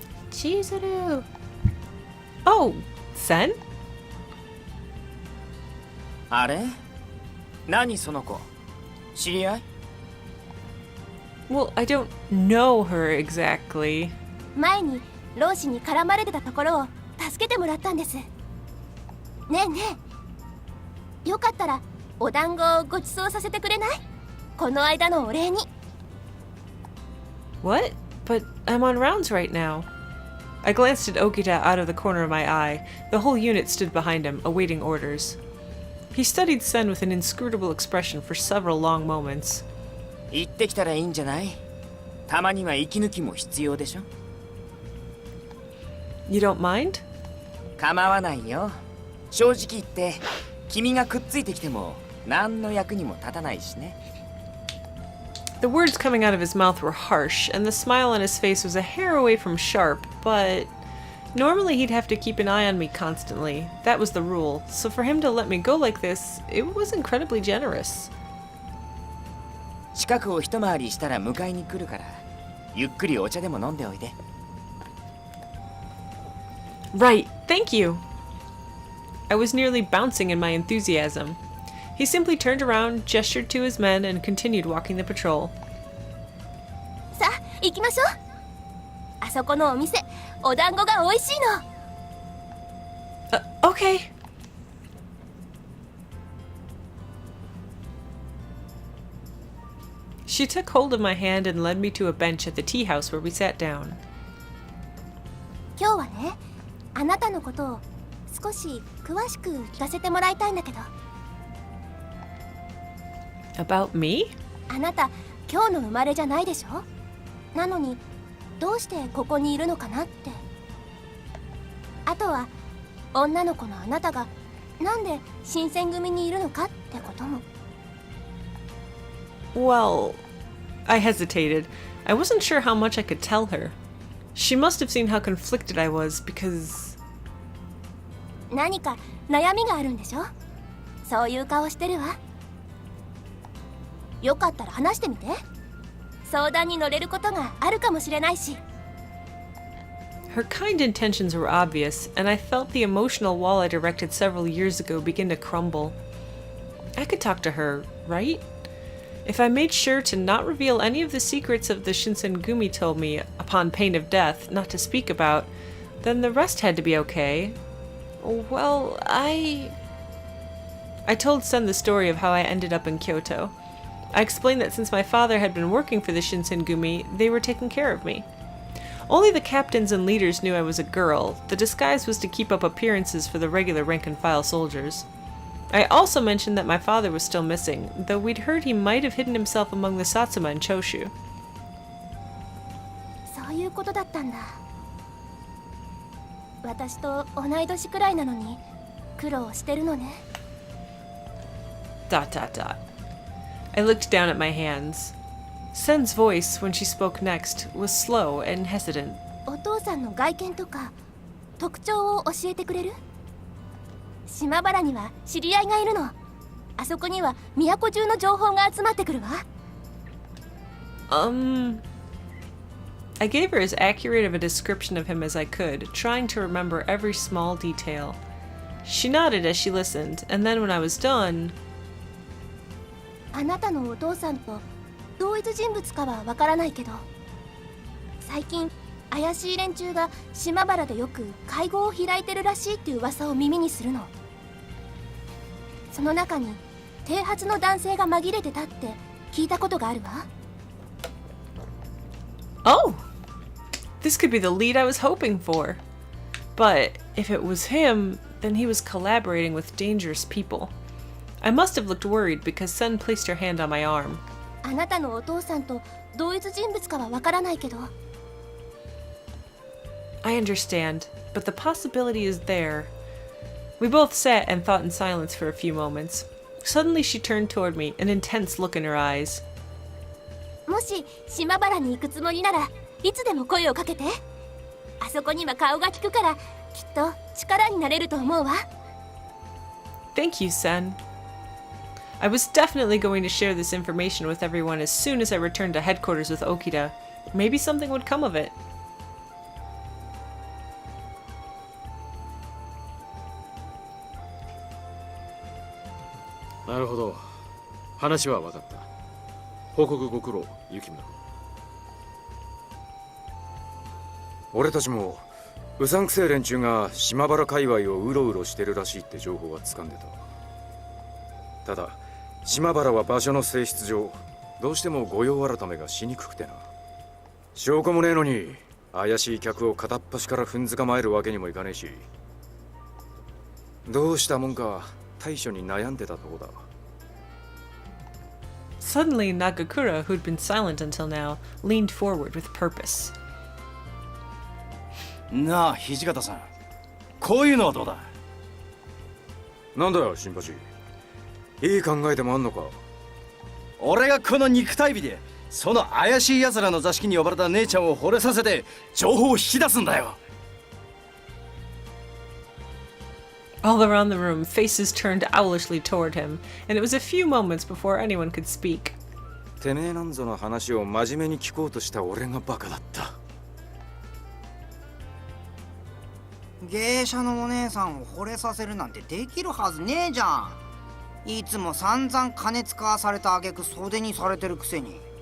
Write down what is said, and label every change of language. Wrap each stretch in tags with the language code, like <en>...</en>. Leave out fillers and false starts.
<en>Chizuru! Oh, Sen?</en> <ja>あれ？何その子？知り合い？</ja> <en>Well, I don't know her exactly.</en> <ja>前に老子に絡まれてたところを助けてもらったんです。ねえねえ、よかったらお団子をご馳走させてくれない？この間のお礼に。</ja> <en>What? But I'm on rounds right now. I glanced at Okita out of the corner of my eye. The whole unit stood behind him, awaiting orders. He studied Sen with an inscrutable expression for several long moments.</en> <ja>行ってきたらいいんじゃない？たまには息抜きも必要でしょ？</ja> <en>You don't mind?</en> <ja>構わないよ。正直言って、君がくっついてきても何の役にも立たないしね。</ja> <en>The words coming out of his mouth were harsh, and the smile on his face was a hair away from sharp, but normally he'd have to keep an eye on me constantly. That was the rule, so for him to let me go like this, it was incredibly generous.</en> <ja>近くを一回りしたら迎えに来るから、ゆっくりお茶でも飲んでおいで。</ja> <en>Right, thank you! I was nearly bouncing in my enthusiasm. He simply turned around, gestured to his men, and continued walking the patrol.</en> <ja>さあ、行きましょう。あそこのお店、お団子が美味しいの。</ja> <en>Okay. She took hold of my hand and led me to a bench at the tea house where we sat down.</en> <ja>今日はね、あなたのことを少し詳しく聞かせてもらいたいんだけど。</ja> <en>About me?</en> <ja>あなた、今日の生まれじゃないでしょ？なのに、どうしてここにいるのかなって。あとは、女の子のあなたが、なんで新選組にいるのかってことも。</ja> <en>Well, I hesitated. I wasn't sure how much I could tell her. She must have seen how conflicted I was because...</en> <ja>何か悩みがあるんでしょ？そういう顔してるわ。よかったら話してみて。相談に乗れることがあるかもしれないし。</ja> <en>Her kind intentions were obvious, and I felt the emotional wall I erected several years ago begin to crumble. I could talk to her, right? If I made sure to not reveal any of the secrets of the Shinsengumi told me, upon pain of death, not to speak about, then the rest had to be okay. Well, I told Sen the story of how I ended up in Kyoto. I explained that since my father had been working for the Shinsengumi, they were taking care of me. Only the captains and leaders knew I was a girl. The disguise was to keep up appearances for the regular rank-and-file soldiers. I also mentioned that my father was still missing, though we'd heard he might have hidden himself among the Satsuma in Choshu.</en> <ja>そういうことだったんだ。私と同い年くらいなのに苦労してるのね。</ja> <en>Dot dot dot. I looked down at my hands. Sen's voice, when she spoke next, was slow and hesitant.</en> <ja>お父さんの外見とか特徴を教えてくれる？島原には知り合いがいるの。あそこには都中の情報が集まってくるわ。</ja> <en>I gave her as accurate of a description of him as I could, trying to remember every small detail. She nodded as she listened, and then when I was done...</en> <ja>あなたのお父さんと同一人物かはわからないけど、最近怪しい連中が島原でよく会合を開いてるらしいっていう噂を耳にするの。その中に剃髪の男性が紛れてたって聞いたことがあるわ。</ja> <en>Oh! This could be the lead I was hoping for. But if it was him, then he was collaborating with dangerous people. I must have looked worried because Sen placed her hand on my arm.</en> <ja>あなたのお父さんと同一人物かはわからないけど。</ja> <en>I understand, but the possibility is there. We both sat and thought in silence for a few moments. Suddenly she turned toward me, an intense look in her eyes.</en> <ja>もし島原に行くつもりならいつでも声をかけて。あそこには顔が利くからきっと力になれると思うわ。</ja> <en>Thank you, Sen. I was definitely going to share this information with everyone as soon as I returned to headquarters with Okita. Maybe something would come of it.</en> <ja>なるほど。話は分かった。報告ご苦労、雪村。俺たちもうさんくせえ連中が島原界隈をうろうろしてるらしいって情報は掴んでた。ただ島原は場所の性質上どうしても御用改めがしにくくてな。証拠もねえのに怪しい客を片っ端から踏んづかまえるわけにもいかねえし、どうしたもんか対処に悩んでたとこだ。</ja> <en>Suddenly, Nagakura, who'd been silent until now, leaned forward with purpose.</en> <ja>なあ土方さん、こういうのはどうだ？なんだよ新八、いい考えでもあんのか？俺がこの肉体美でその怪しい奴らの座敷に呼ばれた姉ちゃんを惚れさせて情報を引き出すんだよ。</ja> <en>All around the room, faces turned owlishly toward him, and it was a few moments before anyone could speak.</en> <ja>てめえなんぞの話を真面目に聞こうとした俺がバカだった。芸者のお姉さんを惚れさせるなんてできるはずねえじゃん。いつも散々金使わされた挙句袖にされてるくせに。</ja>